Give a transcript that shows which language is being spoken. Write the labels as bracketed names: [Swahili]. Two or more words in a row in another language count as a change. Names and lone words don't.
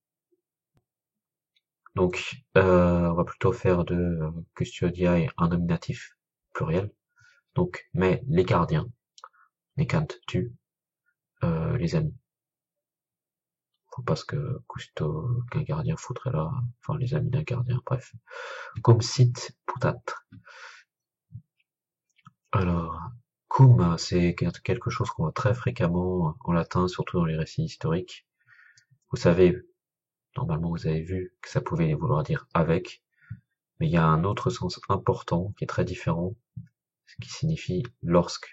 [French] Donc, on va plutôt faire de custodiae un nominatif pluriel. Donc, mais les gardiens, les cantes tuent les amis. Faut pas ce que qu'un gardien foutrait là, enfin les amis d'un gardien, bref. [Latin] Cum sit putat. [French] Alors, cum, c'est quelque chose qu'on voit très fréquemment en latin, surtout dans les récits historiques. Vous savez, normalement vous avez vu que ça pouvait vouloir dire avec, mais il y a un autre sens important qui est très différent, ce qui signifie lorsque.